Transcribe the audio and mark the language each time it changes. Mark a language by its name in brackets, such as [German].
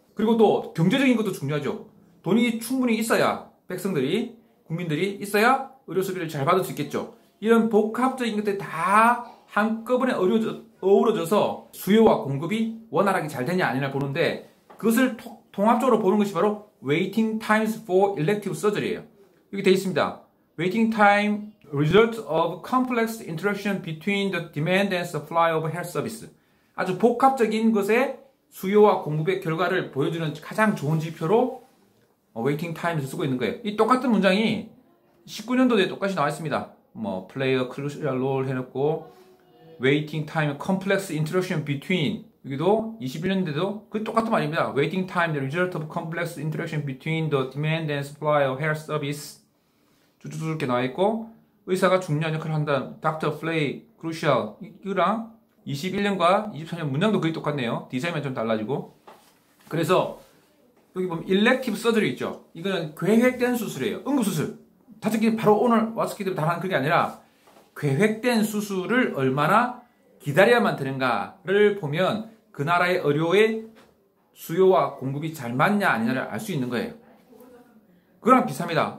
[Korean] 그리고 또 경제적인 것도 중요하죠. 돈이 충분히 있어야 국민들이 있어야 의료 서비스를 잘 받을 수 있겠죠. 이런 복합적인 것들이 다 한꺼번에 어우러져서 수요와 공급이 원활하게 잘 되냐 아니냐 보는데 그것을 통합적으로 보는 것이 바로 [English] Waiting Times for Elective Surgery [Korean] 예요. 여기 되어 있습니다. [English] Waiting Time Result of Complex Interaction Between the Demand and Supply of Health Service. [Korean] 아주 복합적인 것의 수요와 공급의 결과를 보여주는 가장 좋은 지표로 Waiting Times을 쓰고 있는 거예요. 이 똑같은 문장이 19년도에 똑같이 나와 있습니다. [English] Play a crucial role [Korean] 해놓고 [English] Waiting Time Complex Interaction Between [Korean] 여기도 21년대도 그 똑같은 말입니다. [English] Waiting Time, the result of complex interaction between the demand and supply of health service. [Korean] 쭉쭉쭉 이렇게 나와 있고 의사가 중요한 역할을 한다. [English] Doctor play crucial. [Korean] 이거랑 21년과 24년 문장도 거의 똑같네요. 디자인만 좀 달라지고. 그래서 여기 보면 elective surgery 있죠. 이거는 계획된 수술이에요. 응급수술. 다쳤기 바로 오늘 왔었기 때문에 다 하는 그게 아니라 계획된 수술을 얼마나 기다려야만 되는가를 보면 그 나라의 의료의 수요와 공급이 잘 맞냐 아니냐를 알 수 있는 거예요. 그거랑 비슷합니다.